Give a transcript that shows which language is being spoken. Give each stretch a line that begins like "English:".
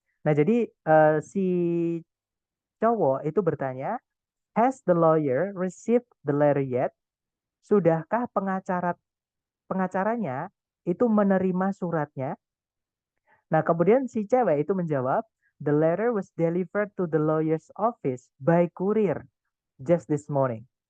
Indonesian: Nah, jadi si cowok itu bertanya,
English: has the lawyer received the letter yet?
Indonesian: Sudahkah pengacaranya itu menerima suratnya? Nah, kemudian si cewek itu menjawab,
English: the letter was delivered to the lawyer's office by courier just this morning.